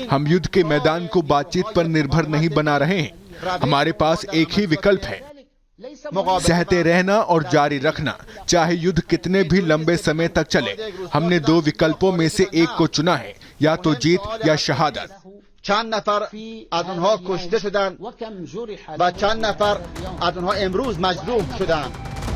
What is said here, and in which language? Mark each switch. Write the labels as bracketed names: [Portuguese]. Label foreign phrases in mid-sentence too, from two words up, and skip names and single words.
[Hindi] हम युद्ध के मैदान को बातचीत पर निर्भर नहीं बना रहे हैं। हमारे पास एक ही विकल्प है, सहते रहना और जारी रखना, चाहे युद्ध कितने भी लंबे समय तक चले। हमने दो विकल्पों में से एक को चुना है, या तो जीत या शहादत। [Persian] چند نفر از اونها کشته شدند و چند نفر از اونها امروز مجروح شدند.